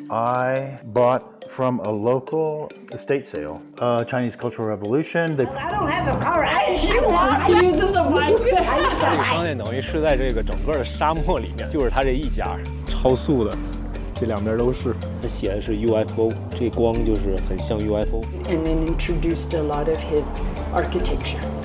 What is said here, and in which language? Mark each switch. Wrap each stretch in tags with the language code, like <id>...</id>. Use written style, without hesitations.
<en>I bought from a local estate sale, Chinese Cultural Revolution. I don't have a car. She uses a bike.</en> <zh>这个商店等于是在这个整个的沙漠里面，就是它这一家，超素的，这两边都是。它写的是 UFO， 这光就是很像 UFO。</zh> <en>And then introduced a lot of his architecture.</en>